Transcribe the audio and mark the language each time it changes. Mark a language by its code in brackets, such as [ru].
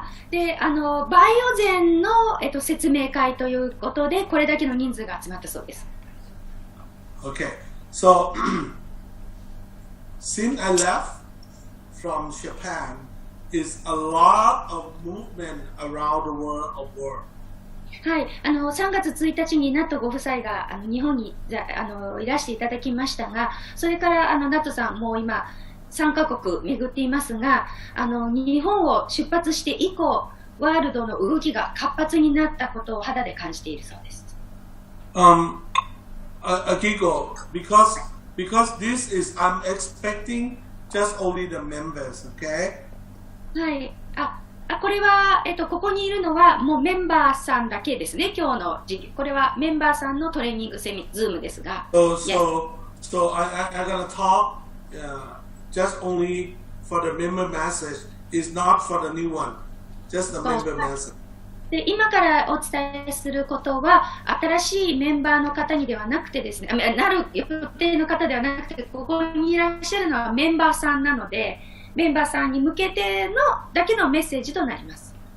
[ja] でバイオゼンの、説明会ということでこれだけの人数が集まったそうです。 [en] Okay, so since I left from Japan, is a lot of movement around the world of work. [ja] はい、3月1日にナットご夫妻が日本にいらしていただきましたが、それからナットさんもう今3カ国巡っていますが、日本を出発して以降、ワールドの動きが活発になったことを肌で感じているそうです。 [en] Akiko, because this is I'm expecting just only the members, okay? [ja] はい、これは、ここにいるのはもうメンバーさんだけですね、今日の授業。これはメンバーさんのトレーニングZoomですが。 [en] So I'm gonna talk just only for the member message. It's not for the new one, just the member message. [ja] で今からお伝えすることは新しいメンバーの方にではなくてですね、なる予定の方ではなくて、ここにいらっしゃるのはメンバーさんなので、メンバーさんに向けてのだけのメッセージとなります。